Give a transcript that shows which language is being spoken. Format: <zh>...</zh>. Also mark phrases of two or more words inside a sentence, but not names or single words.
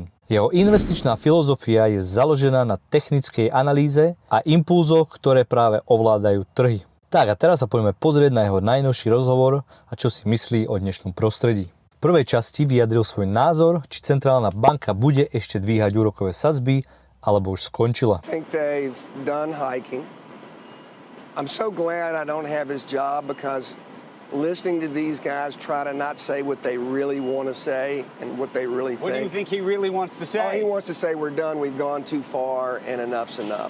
<sk>Jeho investičná filozofia je založená na technickej analýze a impulzoch, ktoré práve ovládajú trhy. Tak a teraz sa poďme pozrieť na jeho najnovší rozhovor a čo si myslí o dnešnom prostredí. V prvej časti vyjadril svoj názor, či centrálna banka bude ešte dvíhať úrokové sadzby, alebo už skončila.</sk> <en>I'm so glad I don't have his job because listening to these guys try to not say what they really want to say and what they really think. What do you think he really wants to say? Oh, he wants to say we're done, we've gone too far, and enough's enough.</en>